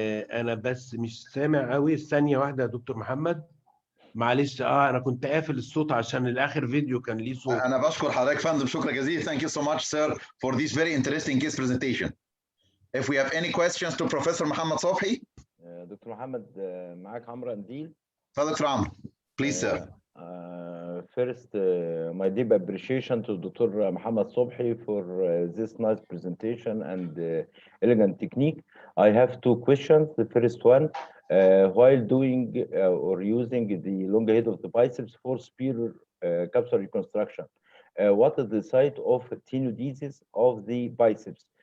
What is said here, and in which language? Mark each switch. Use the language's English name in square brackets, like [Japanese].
[Arabic] أنا بس مش سامع قوي. ثانية واحدة يا دكتور محمد. معلش انا كنت قافل الصوت عشان الاخر فيديو كان ليه صوت. انا بشكر حضرتك فندم، شكرا جزيلا. [English] Thank you so much sir for this very interesting case presentation. If we have any questions to Professor Mohamed Sobhi. [Arabic] دكتور محمد معاك عمرو قنديل. اتفضل دكتور عمرو. [English] Please sir. First, my deep appreciation to Dr. Mohamed Sobhi for this nice presentation and elegant technique. I have two questions. The first one, while doing or using the long head of the biceps for superior capsular reconstruction, what is the site of tenodesis of the biceps?